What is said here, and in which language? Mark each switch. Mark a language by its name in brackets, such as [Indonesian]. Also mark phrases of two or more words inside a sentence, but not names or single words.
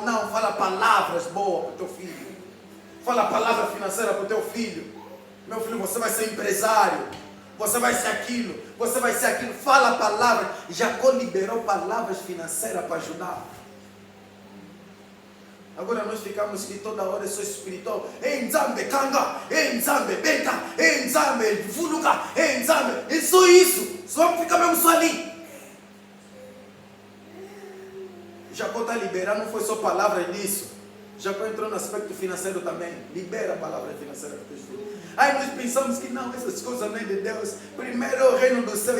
[Portuguese] Não, fala palavras boas para o teu filho, fala palavra financeira para o teu filho. Meu filho, você vai ser empresário, você vai ser aquilo, você vai ser aquilo, fala palavras. Jacó liberou palavras financeiras para ajudar. Agora nós ficamos que toda hora eu sou espiritual. [Kongo] Nzambe kanga, Nzambe beta, Nzambe vuluka, Nzambe. [Portuguese] É só isso. Só fica mesmo só ali. Jacó está liberando, não foi só palavras disso. Jacó entrou no aspecto financeiro também. Libera a palavra financeira para os filhos. Aí nós pensamos que não, essas coisas não é de Deus. Primeiro é o reino do céu.